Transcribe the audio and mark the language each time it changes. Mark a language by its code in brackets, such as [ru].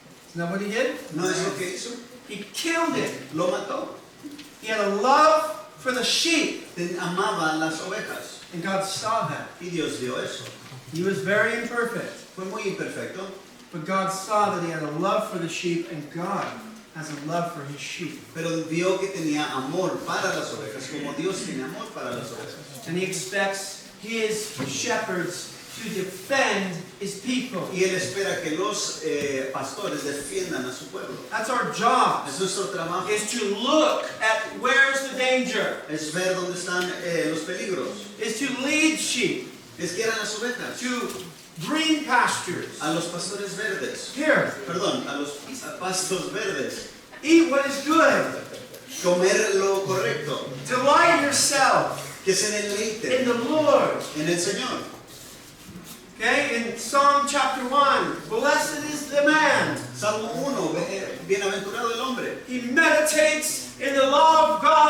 [en] Isn't that what he did? [es] ¿No es lo que hizo? [en] He killed it. [es] Lo mató. [en] He had a love for the sheep. [es] Amaba las ovejas. [en] And God saw that. [es] Y Dios vio eso. [en] He was very imperfect. [es] Fue muy imperfecto, [en] But God saw that he had a love for the sheep, and God has a love for his sheep. [es] pero vio que tenía amor para las ovejas, como Dios tiene amor para las ovejas. [en] And he expects his shepherds to defend his people. [es] Y Él espera que los pastores defiendan a su pueblo. [en] That's our job, [es] Es nuestro trabajo, [en] is to look at where's the danger, [es] es ver dónde están los peligros, [en] is to lead sheep [es] es guiar a las ovejas, [en] to green pastures. [es] a los pastores verdes, [en] Here, [es] perdón, a los pastos verdes, [en] eat what is good. [es] comer lo correcto, [en] Delight yourself [es] que se [en] in [es] deleite [en] the Lord. [es] en el Señor. [en] Okay, in Psalm chapter 1, blessed is the man. [es] Salmo 1, bienaventurado el hombre [en] He meditates in the law of